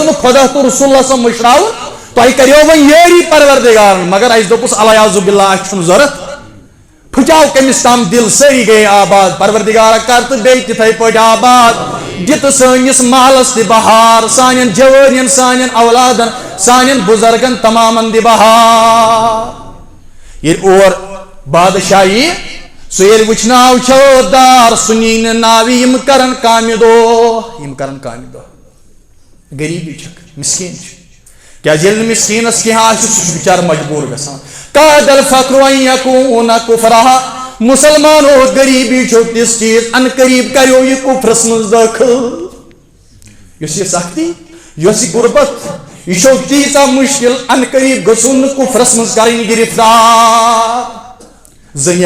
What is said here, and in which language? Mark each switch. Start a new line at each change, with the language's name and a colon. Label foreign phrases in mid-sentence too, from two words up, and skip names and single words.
Kashmiri: نہٕ خۄدا تہٕ رسول اللہ مٔشراوُن تۄہہِ کریو وۄنۍ یٲری پروردگارن مگر اسہِ دوٚپُس
Arabic: الیاذُ باللہ
Kashmiri: اسہِ چھُنہٕ ضوٚرتھ پھٕٹیو کٔمِس تام دِل سٲری گٔے آباد پروردگارا کر تہٕ بیٚیہِ تِتھے پٲٹھۍ آباد دِتہٕ سٲنِس محلس تہِ بہار سانٮ۪ن جوٲرین سانٮ۪ن اولادن سانٮ۪ن بُزرگن تمامن دِ بہار ییٚلہِ اور بادشاہ یی سُہ ییٚلہِ وٕچھناو چھِ عٲبدار سُہ نی نہٕ ناوِ یِم کرن کامہِ دۄہ غریٖبی چھکھ مِسکیٖن چھِ کیازِ ییٚلہِ نہٕ مِسکیٖنس کینٛہہ آسہِ سُہ چھُ بِچارٕ مجبوٗر گژھان
Arabic: کاد الفقر ان یکون کفرا
Kashmiri: مسلمانو غریبی چھو تِژھ چیٖز ان قریب کریو یہِ کفرس منٛز دٲخل یۄس یہِ سختی یۄس یہِ غُربت یہِ چھو تیٖژاہ مُشکل ان قریب گژھُن نہٕ کفرس منٛز کرٕنۍ گرفتار زٔنیا